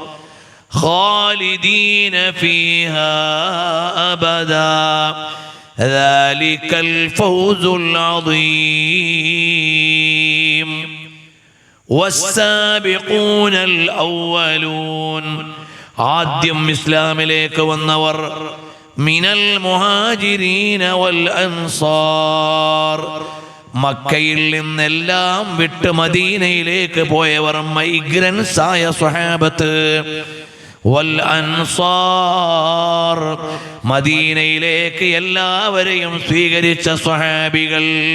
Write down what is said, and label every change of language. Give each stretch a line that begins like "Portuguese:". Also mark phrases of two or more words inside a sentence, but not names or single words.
Arabic: خالدين فيها أبدا ذلك الفوز العظيم والسابقون الأولون
Malayalam: ആദ്യം ഇസ്ലാമിലേക്ക് വന്നവർ
Arabic: من المهاجرين والأنصار,
Malayalam: മക്കയിൽ നിന്നെല്ലാം വിട്ട് മദീനയിലേക്ക് പോയവർ, മൈഗ്രൻസ് ആയ സ്വഹാബത്ത്.
Arabic: والأنصار,
Malayalam: മദീനയിലേക്ക് എല്ലാവരെയും സ്വീകരിച്ച സ്വഹാബികൾ.